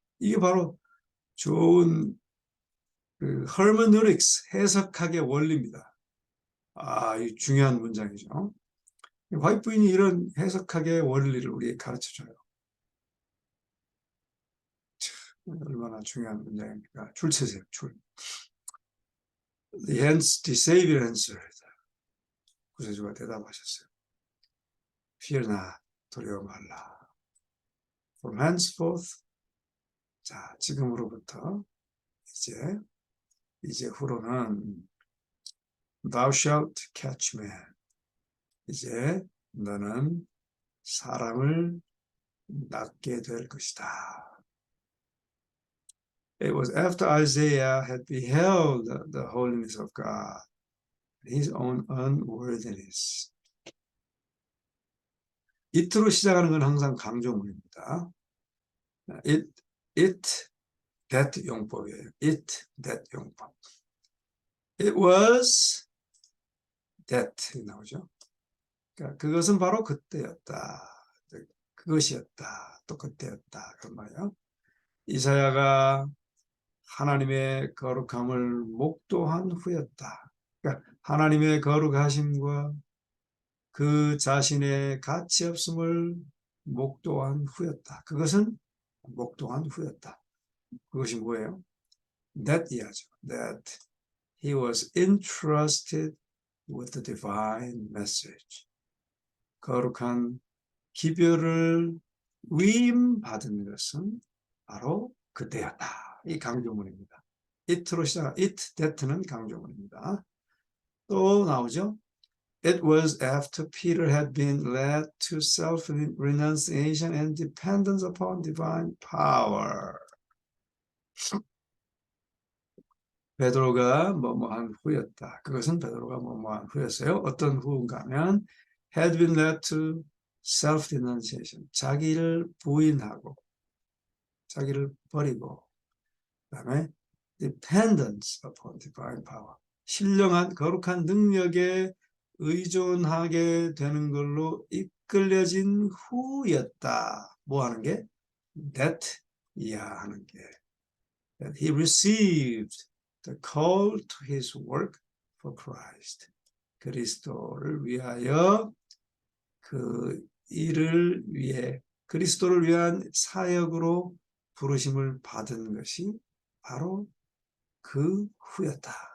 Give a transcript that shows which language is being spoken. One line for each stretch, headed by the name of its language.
Korean: 이게 바로 좋은 그 hermeneutics, 해석학의 원리입니다. 이 중요한 문장이죠. 화이트 부인이 이런 해석학의 원리를 우리에게 가르쳐줘요. 얼마나 중요한 문장입니까? 줄 치세요, 줄.
English: Hence the Savior answered.
Korean: 구세주가 대답하셨어요.
English: Fear not,
Korean: 두려워 말라.
English: From henceforth,
Korean: 자, 지금으로부터 이제 후로는
English: Thou shalt catch man.
Korean: 이제 너는 사람을 낚게 될 것이다.
English: It was after Isaiah had beheld the holiness of God, his own unworthiness.
Korean: it로 시작하는 건 항상 강조문입니다. it, that 용법이에요. it, that 용법.
English: It was that
Korean: 나오죠. 그러니까 그것은 바로 그때였다. 그것이었다. 또 그때였다. 그런 말이에요. 이사야가 하나님의 거룩함을 목도한 후였다. 그러니까 하나님의 거룩하심과 그 자신의 가치 없음을 목도한 후였다. 그것은 목도한 후였다. 그것이 뭐예요? That 이하죠.
English: That he was entrusted with the divine message.
Korean: 거룩한 기별을 위임받은 것은 바로 그때였다. 이 강조문입니다. it로 시작, it, that는 강조문입니다. 또 나오죠.
English: It was after Peter had been led to self-renunciation and dependence upon divine power.
Korean: 베드로가 뭐뭐한 후였다. 그것은 베드로가 뭐뭐한 후였어요. 어떤 후인가 하면
English: had been led to self-renunciation.
Korean: 자기를 부인하고 자기를 버리고 그다음에
English: dependence upon divine power.
Korean: 신령한 거룩한 능력에 의존하게 되는 걸로 이끌려진 후였다. 뭐 하는 게? that 이하하는 게.
English: That he received the call to his work for Christ.
Korean: 그리스도를 위하여 그 일을 위해 그리스도를 위한 사역으로 부르심을 받은 것이 바로 그 후였다.